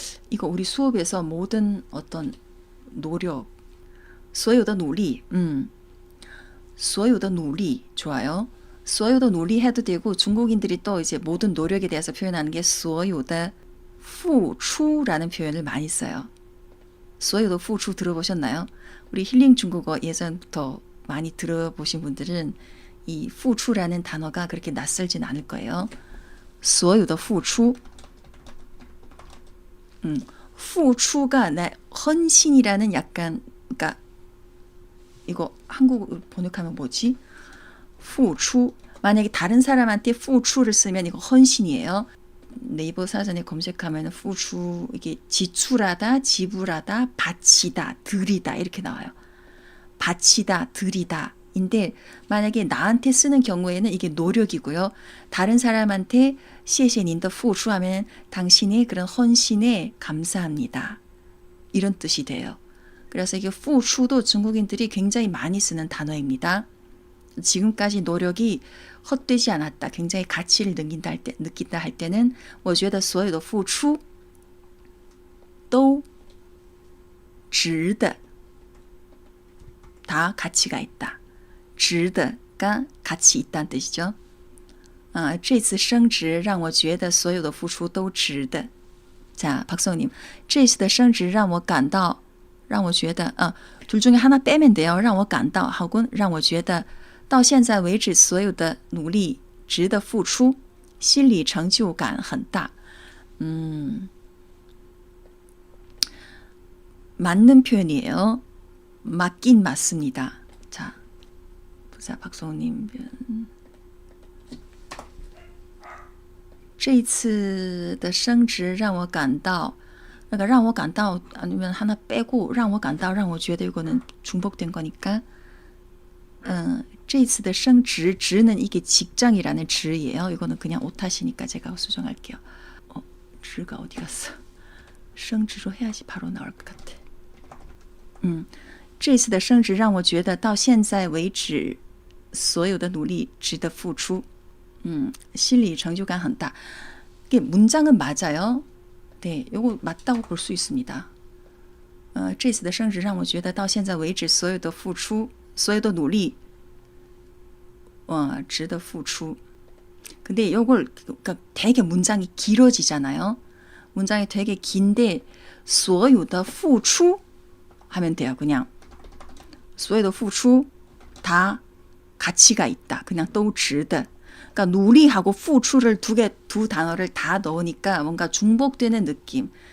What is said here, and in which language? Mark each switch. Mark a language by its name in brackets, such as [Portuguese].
[Korean] 이거 우리 수업에서 모든 어떤 노력, [Chinese] 所有的努力, 所有的努力 [Korean] 좋아요. 所有的努力 해도 되고 중국인들이 또 이제 모든 노력에 대해서 표현하는 게 [Chinese] 所有的付出 [Korean] 라는 표현을 많이 써요. 所有的付出 들어보셨나요? 우리 힐링 중국어 예전부터 많이 들어보신 분들은 이 付出라는 단어가 그렇게 낯설진 않을 거예요. [Chinese] 所有的付出 [Korean] 付出가 헌신이라는 약간 그러니까 이거 한국어로 번역하면 뭐지? 付出 만약에 다른 사람한테 付出를 쓰면 이거 헌신이에요. 네이버 사전에 검색하면 付出 이게 지출하다, 지불하다, 바치다, 드리다 이렇게 나와요. 바치다, 드리다 인데 만약에 나한테 쓰는 경우에는 이게 노력이고요. 다른 사람한테 [Chinese] 谢谢您的付出 [Korean] 하면 당신의 그런 헌신에 감사합니다. 이런 뜻이 돼요. 그래서 이게 付出도 중국인들이 굉장히 많이 쓰는 단어입니다. 지금까지 노력이 헛되지 않았다. 굉장히 가치를 느낀다 할 때는 [Chinese] 我觉得所有的付出都值得. [Korean] 다 가치가 있다. 值得가 가치 있다는 뜻이죠. [Chinese] 这次升职让我觉得所有的付出都值得. [Korean] 자, 박성님. [Chinese] 这次的升职让我感到让我觉得 [Korean] 둘 중에 하나 빼면 돼요. [Chinese] 让我感到 [Korean] 하고 [Chinese] 让我觉得到现在为止所有的努力值得付出心理成就感很大. [Korean] 맞는 표현이에요. 맞긴 맞습니다. 자, 보자 박성님. [Chinese] 这次的升职让我感到 [Korean] 그러니까 让我感到 아니면 하나 빼고 让我感到 让我觉得 이거는 중복된 거니까 这次的升职 职는 이게 직장이라는职예요. 이거는 그냥 오타시니까 제가 수정할게요. 职가 어디 갔어? 升职로 해야지 바로 나올 것 같아. [Chinese] 这次的升职让我觉得到现在为止所有的努力值得付出. 心理成就感很大. [Korean] 이게 문장은 맞아요. 네, 이거 맞다고 볼 수 있습니다. [Chinese] 这次的升职让我觉得到现在为止所有的付出所有的努力值得付出. [Korean] 근데 이걸 그러니까 되게 문장이 길어지잖아요. 문장이 되게 긴데 所有的付出 하면 돼요. 그냥 [Chinese] 所有的付出 [Korean] 다 가치가 있다. 그냥 都值得. 그러니까 누리하고 付出를 두 단어를 다 넣으니까 뭔가 중복되는 느낌.